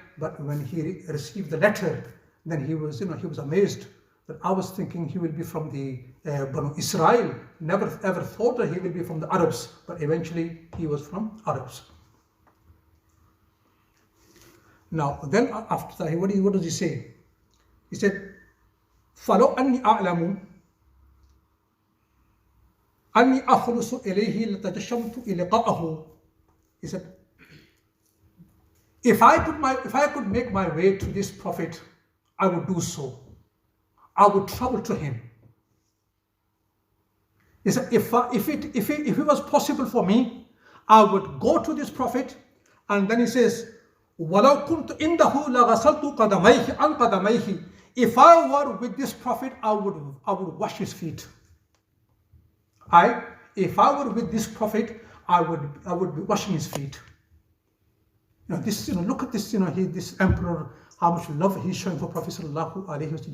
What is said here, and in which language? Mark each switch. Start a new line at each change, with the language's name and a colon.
English: But when he received the letter, then he was amazed that I was thinking he will be from the Banu Israel. Never ever thought that he will be from the Arabs, but eventually he was from Arabs. Now, then after that, what does he say? He said,
Arabic: فَلَوْ أَنِّي أَعْلَمُ أَنِّي أَخْلُصُ إِلَيْهِ لَتَجَشَّمْتُ إِلِقَاءَهُ.
English: He said, if I could make my way to this prophet, I would do so. I would travel to him. He said, if it was possible for me, I would go to this prophet. And then he says,
Arabic: وَلَوْ كُنْتُ إِنْدَهُ لَغَسَلْتُ قَدَمَيْهِ عَنْ قَدَمَيْهِ.
English: If I were with this prophet, I would wash his feet. If I were with this prophet, I would be washing his feet. Look at this, this emperor, how much love he's showing for Prophet sallallahu alaihi wasallam.